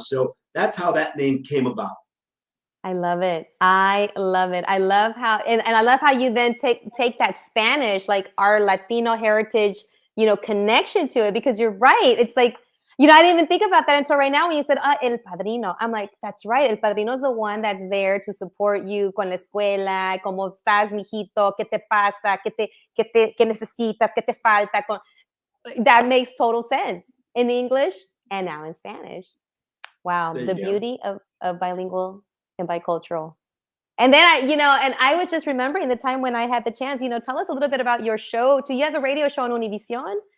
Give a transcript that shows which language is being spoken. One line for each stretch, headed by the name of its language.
English: So that's how that name came about. I love it. I love it. I love how and I love how you then take that Spanish, like our Latino heritage, connection to it because you're right. It's like, I didn't even think about that until right now when you said El Padrino. I'm like, that's right.
Spanish: El Padrino
English: is the one that's there to support you
Spanish: con la escuela, cómo estás, mijito, qué te pasa, qué necesitas, qué te falta.
English: That makes total sense in English and now in Spanish. Wow, There the you go. beauty of bilingual and bicultural. And then and I was just remembering the time when I had the chance, tell us a little bit about your show. Do you have a radio show on Univision?